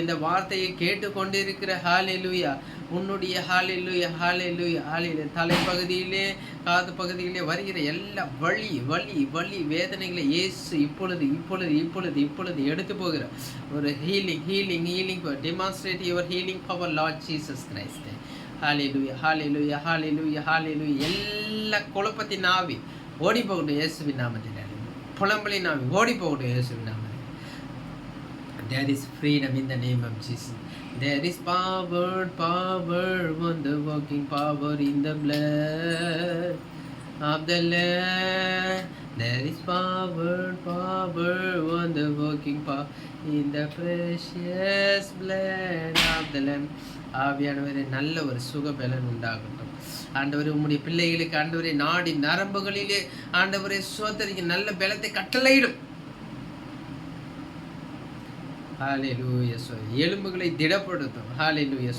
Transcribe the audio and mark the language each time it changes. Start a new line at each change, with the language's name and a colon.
Tamil: இந்த வார்த்தையை கேட்டுக்கொண்டிருக்கிற ஹல்லேலூயா உன்னுடைய ஹல்லேலூயா ஹல்லேலூயா ஹல்லேலூயா தலைப்பகுதியிலே காது பகுதியிலே வருகிற எல்லா வலி வேதனைகளை இயேசு இப்பொழுது எடுத்து போகிற ஒரு
English: Healing demonstrate your healing power Lord Jesus Christ.
Tamil: ஹல்லேலூயா ஹல்லேலூயா ஹல்லேலூயா ஹல்லேலூயா. எல்லா குழப்பத்தின் ஆவி ஓடி போகட்டும் இயேசுவின் நாமத்தினாலே. புலம்பலின் ஆவி ஓடி போகட்டும் இயேசுவின் நாமத்தினாலே.
English: There is freedom in the name of Jesus. There is power, wonder working power in the blood of the Lamb. There is power, wonder working power in the precious blood of the Lamb.
Tamil: ஆவியானவரே நல்ல ஒரு சுகபலன் உண்டாகட்டும் ஆண்டவரே. உம்முடைய பிள்ளைகளுக்கு ஆண்டவரே நாடி நரம்புகளிலே ஆண்டவரே சோதரிக்கு நல்ல பலத்தை கட்டளையிடும். ஹல்லேலூயா. எலும்புகளை திடப்படுத்தும். ஹல்லேலூயா.